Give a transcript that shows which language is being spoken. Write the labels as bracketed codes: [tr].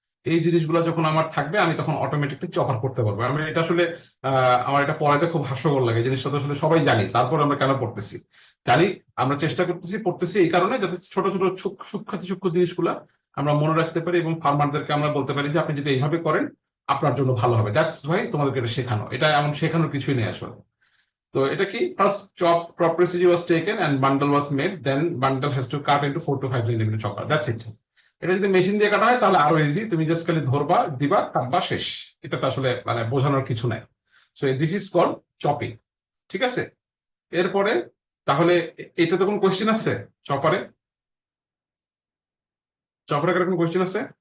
[bn] এই জিনিসগুলো যখন আমার থাকবে আমি তখন অটোমেটিকলি চপার করতে পারবো। আমি এটা আসলে আমার এটা পড়াতে খুব হাস্যকর লাগে, এই জিনিসটা তো আসলে সবাই জানি, তারপর আমরা কেন পড়তেছি জানি, আমরা চেষ্টা পড়তেছি এই কারণে যাতে ছোট ছোট সূক্ষ্ম জিনিসগুলা আমরা মনে রাখতে পারি এবং ফার্মারদেরকে আমরা বলতে পারি যে আপনি যদি এইভাবে করেন আপনার জন্য ভালো হবে। দ্যাটস ভাই তোমাদেরকে এটা শেখানো, এটা এমন শেখানোর কিছুই নেই আসলে। তো এটা কি, first [en] crop procedure was taken and bundle was made, then bundle has to cut into 4 to 5 centimeter chopper, that's it. [bn] এটা যদি মেশিন দিয়ে কাটা হয় তাহলে আরো ইজি, তুমি জাস্ট খালি ধরবা, দিবা, কাটবা, শেষ। এটা তো আসলে মানে বোঝানোর কিছু নাই। [en] so this is called chopping, [bn] ঠিক আছে? এরপরে তাহলে এটা তো কোনো কোয়েশ্চেন আছে চপারে? চপারে কোনো কোয়েশ্চেন আছে?